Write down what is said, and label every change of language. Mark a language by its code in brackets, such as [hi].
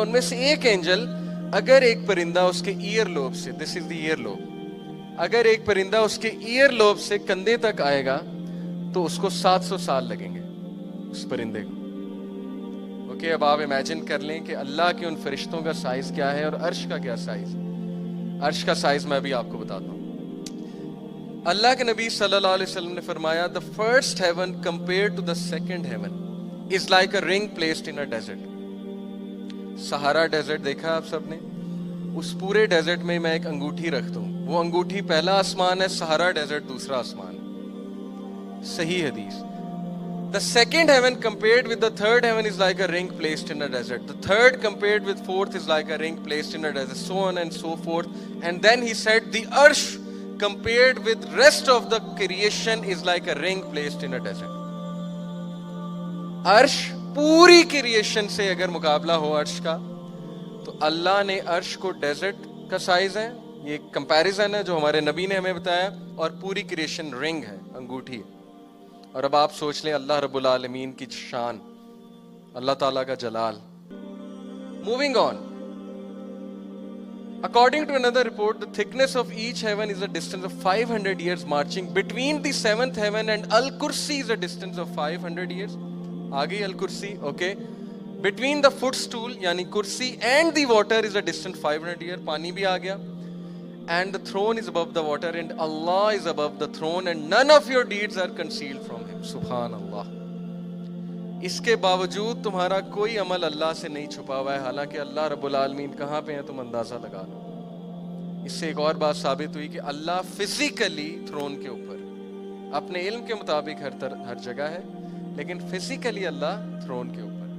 [ur] ان میں سے ایک اینجل اگر ایک پرندہ اس کے ایئر لوب سے، [en] this is the earlobe, [ur] اگر ایک پرندہ اس کے ایئر لوب سے کندھے تک آئے گا تو اس کو 700 سال لگیں گے اس پرندے کو. اوکے، اب آپ امیجن کر لیں کہ اللہ کے ان فرشتوں کا سائز کیا ہے اور عرش کا کیا سائز. عرش کا سائز میں ابھی آپ کو بتاتا ہوں. اللہ کے نبی صلی اللہ علیہ وسلم نے فرمایا [en] the first heaven compared to the second heaven is like a ring placed in a desert. [ur] سہارا ڈیزرٹ دیکھا آپ سب نے؟ اس پورے ڈیزرٹ میں میں ایک انگوٹھی رکھ دوں, وہ انگوٹھی پہلا آسمان ہے, سہارا ڈیزرٹ دوسرا آسمان ہے. صحیح حدیث. [en] The second heaven compared with the third heaven is like a ring placed in a desert. The third compared with fourth is like a ring placed in a desert. So on and so forth. And then he said the arsh compared with rest of the creation is like a ring placed in a desert. [ur] عرش پوری creation سے اگر مقابلہ ہو عرش کا, تو اللہ نے عرش کو ڈیزرٹ کا سائز ہے, یہ کمپیریزن ہے جو ہمارے نبی نے ہمیں بتایا, اور پوری کریشن رنگ ہے, انگوٹھی ہے. اور اب آپ سوچ لیں اللہ رب العالمین کی شان, اللہ تعالیٰ کا جلال. [en] Moving on. According to another report, the thickness of each heaven is a distance of 500 years marching. Between the seventh heaven and Al-Kursi is a distance of 500 years. [ur] آگئی [en] Al-Kursi, okay. Between the footstool, [ur] یعنی کرسی, [en] and the water is a distance 500 years. [ur] پانی بھی آ گیا. [en] And the throne is above the water, and Allah is above the throne, and none of your deeds are concealed from him. [ur] سبحان اللہ. اس کے باوجود تمہارا کوئی عمل اللہ سے نہیں چھپا ہوا ہے, حالانکہ اللہ رب العالمین کہاں پہ ہیں تم اندازہ لگا لو. اس سے ایک اور بات ثابت ہوئی کہ اللہ فزیکلی تھرون کے اوپر, اپنے علم کے مطابق ہر جگہ ہے, لیکن فزیکلی اللہ تھرون کے اوپر.